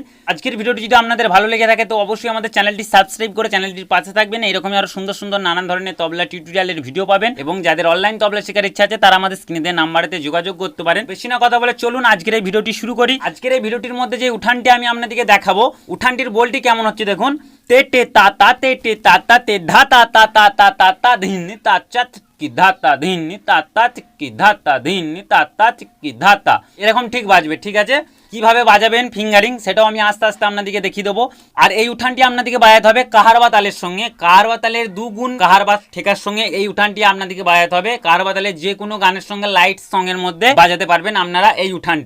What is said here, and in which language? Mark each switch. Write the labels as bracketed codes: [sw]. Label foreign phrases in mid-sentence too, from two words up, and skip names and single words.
[bn] আজকের ভিডিওটি যদি আপনাদের ভালো লেগে থাকে তো অবশ্যই আমাদের চ্যানেলটি সাবস্ক্রাইব করে চ্যানেলটির পাশে থাকবেন। এরকমই আরো সুন্দর সুন্দর নানান ধরনের তবলা টিউটোরিয়ালের ভিডিও পাবেন এবং যাদের অনলাইন তবলা শেখার ইচ্ছা আছে তারা আমাদের স্ক্রিনে দেওয়া নাম্বারেতে যোগাযোগ করতে পারেন। বেশি না কথা বলে চলুন আজকের এই ভিডিওটি শুরু করি। আজকের এই ভিডিওটির মধ্যে যে উঠানটি আমি আপনাদেরকে দেখাবো, উঠানটির বলটি কেমন হচ্ছে দেখুন। ते टे ता ता ते टे ता ता ते धा ता ता ता ता ता ता धीन ता चत की धा ता धीन ता ता की धा ता धीन ता ता की धा ता এরকম ঠিক বাজবে। ঠিক আছে, কিভাবে বাজাবেন ফিঙ্গারিং সেটাও আমি আস্তে আস্তে আপনাদেরকে দেখিয়ে দেবো। আর এই উঠানটি আপনাদেরকে বাজাতে হবে কাহারবা তালের সঙ্গে। কাহারবা তালের দুগুণ কাহারবা ঠেকার সঙ্গে এই উঠানটি আপনাদেরকে বাজাতে হবে। কাহারবা তালের যে কোনো গানের সঙ্গে [en] light song [bn] মধ্যে বাজাতে পারবেন আপনারা এই উঠানটি।